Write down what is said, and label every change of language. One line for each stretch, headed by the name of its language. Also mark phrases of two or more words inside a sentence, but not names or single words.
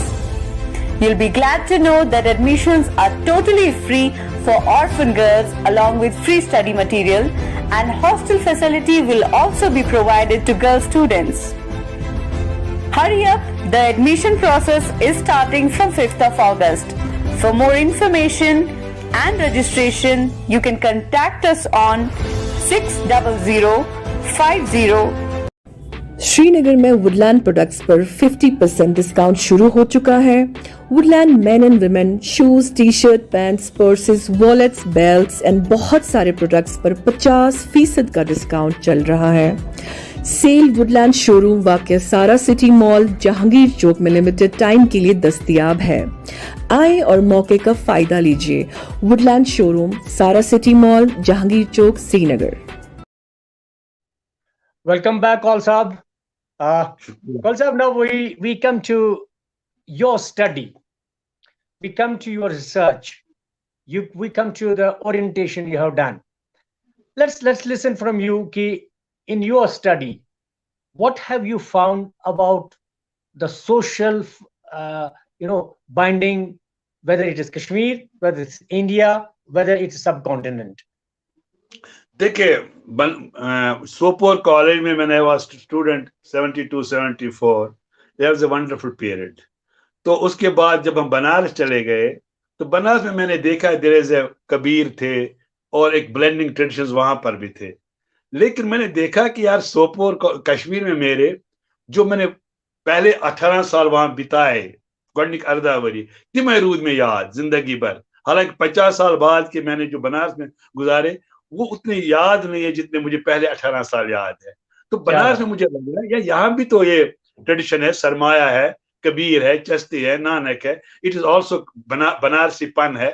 English: You'll be glad to know that admissions are totally free for orphan girls along with free study material, and hostel facility will also be provided to girl students. Hurry up, the admission process is starting from 5th of August. For more information and registration, you can contact us on 60050.
Hindi: श्रीनगर में वुडलैंड प्रोडक्ट्स पर 50% डिस्काउंट शुरू हो चुका है. वुडलैंड
English: men and women shoes,
Hindi: टी शर्ट, पैंट्स, पर्सेस, वॉलेट्स, बेल्ट्स एंड बहुत सारे प्रोडक्ट्स पर 50% का डिस्काउंट चल रहा है. सेल वुडलैंड शोरूम वाक़या सारा सिटी मॉल, जहांगीर चौक में
English: limited time
Hindi: के लिए दस्तयाब है. आए और मौके का फायदा लीजिए. वुडलैंड शोरूम, सारा सिटी मॉल, जहांगीर चौक, श्रीनगर.
English: Welcome back all साहब. Koul sahab, now we come to your study. We come to your research. We come to the orientation you have done. Let's listen from you. Ki, in your study, what have you found about the social, binding, whether it is Kashmir, whether it's India, whether it's subcontinent?
Hindi: देखिए, सोपोर कॉलेज में मैंने
English: was student
Hindi: 72 74,
English: there was a wonderful period.
Hindi: तो उसके बाद जब हम बनारस चले गए तो बनारस में मैंने देखा
English: there is a
Hindi: कबीर थे और एक
English: blending traditions
Hindi: वहां पर भी थे. लेकिन मैंने देखा कि यार सोपोर कश्मीर में मेरे जो मैंने पहले 18 साल वहां बिताए,
Kashmiri: गॉडनिक अर्दावरी तिम रूद में याद जिंदगी भर.
Hindi: हालांकि 50 साल बाद के मैंने जो बनारस में गुजारे वो उतने याद नहीं है जितने मुझे पहले 18 साल याद है. तो बनारस में मुझे लग रहा है यहाँ भी तो ये ट्रेडिशन है, सरमाया है, कबीर है, चस्ती है, नानक है.
English: it is also बनारसीपन है.